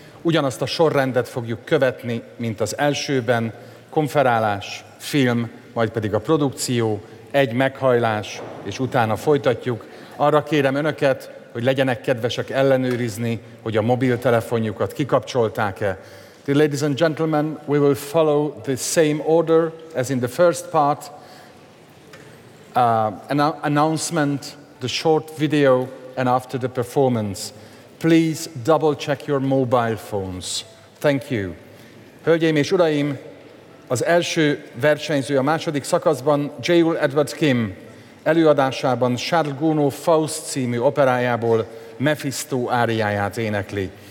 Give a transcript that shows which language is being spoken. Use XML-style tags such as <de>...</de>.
<hu>Ugyanazt a sorrendet fogjuk követni, mint az elsőben. Konferálás, film, majd pedig a produkció, egy meghajlás, és utána folytatjuk. Arra kérem önöket, hogy legyenek kedvesek ellenőrizni, hogy a mobiltelefonjukat kikapcsolták-e.</hu> <en>The ladies and gentlemen, we will follow the same order as in the first part. Announcement, the short video, and after the performance, please double check your mobile phones. Thank you.</en> <hu>Hölgyeim és uraim, az első versenyző a második szakaszban, J.U.L. Edward Kim előadásában Charles Gounod Faust című operájából Mephisto áriáját énekli.</hu>